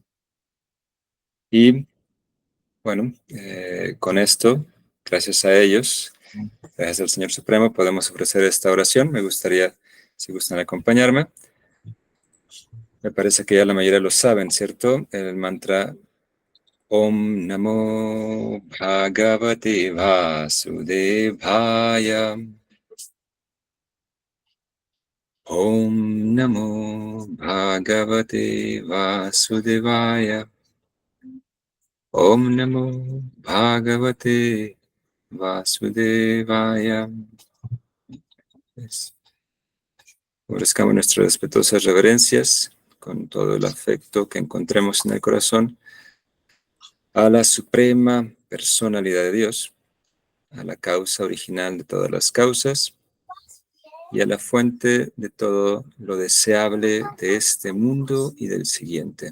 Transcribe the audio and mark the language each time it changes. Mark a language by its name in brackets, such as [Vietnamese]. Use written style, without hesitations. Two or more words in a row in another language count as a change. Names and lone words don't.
[Spanish] Y bueno, con esto, gracias a ellos, gracias al Señor Supremo, podemos ofrecer esta oración. Me gustaría, si gustan acompañarme, me parece que ya la mayoría lo saben, ¿cierto? El mantra [Sanskrit] ॐ नमो भगवते वासुदेवाय. ॐ नमो भगवते वासुदेवाय. ॐ नमो भगवते वासुदेवाय. [Spanish] Ofrezcamos nuestras respetuosas reverencias con todo el afecto que encontremos en el corazón a la suprema personalidad de Dios, a la causa original de todas las causas y a la fuente de todo lo deseable de este mundo y del siguiente.